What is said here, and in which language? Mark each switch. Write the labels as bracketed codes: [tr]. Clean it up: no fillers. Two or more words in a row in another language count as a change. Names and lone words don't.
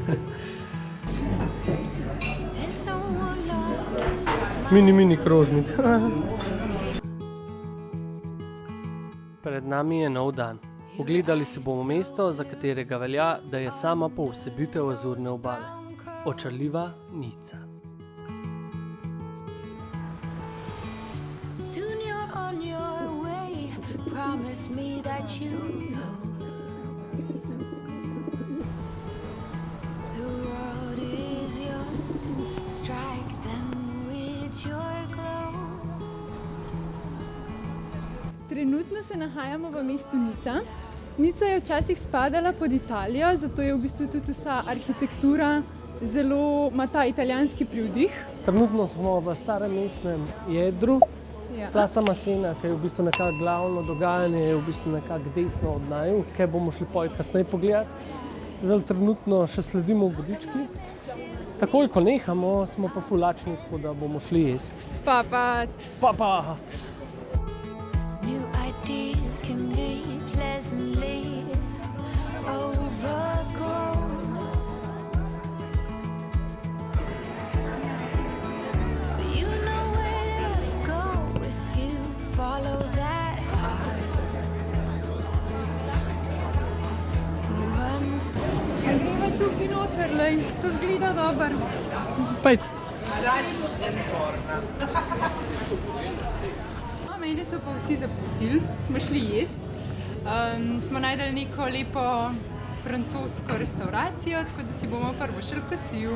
[sl] Mini krožnik. Pred nami je nov dan. Ogledali si bomo mesto, za katerega velja, da je sama poosebitev Azurne obale. Očarljiva Nica. [en] Promise me that you know the world is yours. Strike them with your glow. [sl] Trenutno se nahajamo v mestu Nica. Nica je včasih spadala pod Italijo, zato je v bistvu tudi vsa arhitektura zelo ima ta italijanski privdih. Trenutno smo v starem mestnem jedru. Plaza Masena, ki je v bistvu nekako glavno dogajanje, je v bistvu nekako desno od naju, kaj bomo šli kasneje pogledati. Zdaj trenutno še sledimo vodički. Takoj, ko nehamo, smo pa ful lačni, tako da bomo šli jesti. Papat! [en] New ideas can be pleasantly overgrown. But you know where to go if you follow that heart. [sl] A greva tukaj noter, lej, to zgleda dobro. Pejt! Mene so pa vsi zapustili, smo šli jesti. Smo najdeli neko lepo francosko restauracijo, tako da si bomo prvo šli kosil.